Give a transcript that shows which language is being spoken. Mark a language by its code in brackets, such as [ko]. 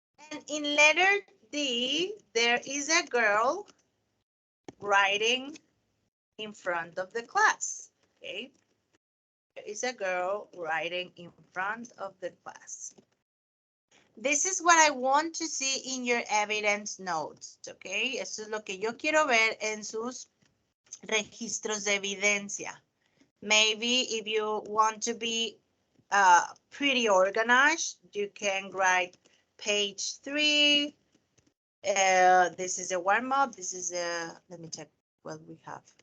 [en] And in letter D, there is a girl writing in front of the class, okay? There is a girl writing in front of the class. This is what I want to see in your evidence notes, okay? [es] Eso es lo que yo quiero ver en sus registros de evidencia. [en] Maybe if you want to be pretty organized, you can write page 3. This is a warm-up. This is a, let me check what we have.